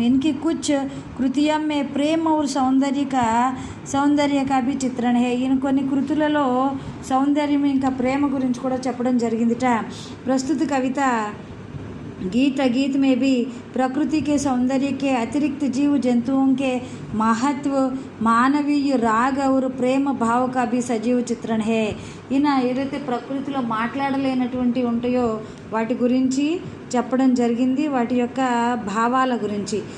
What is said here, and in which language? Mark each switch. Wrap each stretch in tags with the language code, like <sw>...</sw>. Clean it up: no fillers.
<hi>इनकी कुछ कृतियों में प्रेम और సౌందర్య का भी चित्रण है।</hi> <te>ఈయన కొన్ని కృతులలో సౌందర్యం ఇంకా ప్రేమ గురించి కూడా చెప్పడం జరిగిందిట। ప్రస్తుత కవిత</te> <hi>गीत में भी प्रकृति के सौंदर्य के अतिरिक्त जीव जंतुओं के महत्व, मानवीय राग और प्रेम भाव का भी सजीव चित्रण है।</hi> <te>ఈయన ఏదైతే ప్రకృతిలో మాట్లాడలేనటువంటి ఉంటాయో వాటి గురించి చెప్పడం జరిగింది, వాటి యొక్క భావాల గురించి।</te>